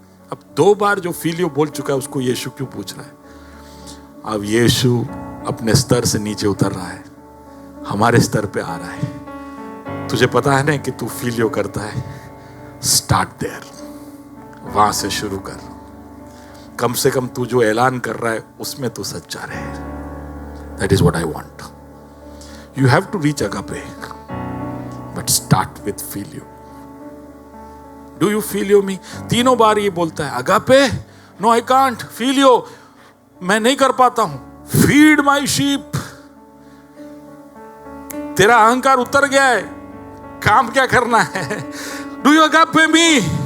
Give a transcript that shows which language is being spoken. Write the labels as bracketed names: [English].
[Hindi] अब 2 बार जो feel you बोल चुका है उसको यीशु क्यों पूछ रहा है? अब यीशु अपने स्तर से नीचे उतर रहा है, हमारे स्तर पे आ रहा है। तुझे पता है ना कि तू फील यू करता है, [English] start there, [Hindi] वहां से शुरू कर। कम से कम तू जो ऐलान कर रहा है उसमें तू सच्चा रहे। [English] That is what I want. You have to reach agape, but start with feel you. Do you feel you me? [Hindi] 3 बार ये बोलता है, agape? [English] No, I can't. Feel you. [Hindi] मैं नहीं कर पाता हूं। [English] Feed my sheep. [Hindi] तेरा अहंकार उतर गया है, काम क्या करना है? [English] Do you agape me?